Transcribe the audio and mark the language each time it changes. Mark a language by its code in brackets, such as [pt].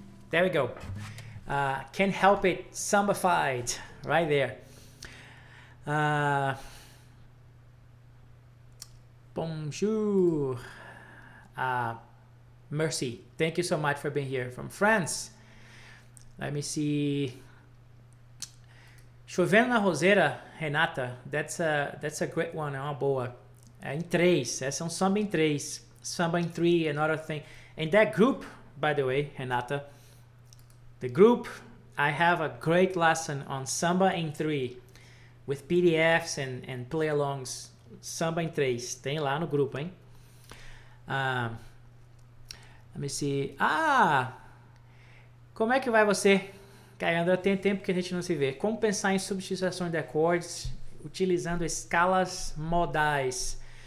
[en] There we go. Can't Help It, sambafied, right there. [fr] Bonjour. [en] Mercy, thank you so much for being here from France. Let me see. Chovendo na Roseira, Renata, that's a great one, [pt] é uma boa. Em 3, essa é samba em 3. [en] Samba in 3, another thing. And that group, by the way, Renata, the group, I have a great lesson on Samba in 3 with PDFs and play-alongs. [pt] Samba in 3, tem lá no grupo, hein? [en] Let me see. [pt] Como é que vai você? André, tem tempo que a gente não se vê. Como pensar em substituições de acordes utilizando escalas modais?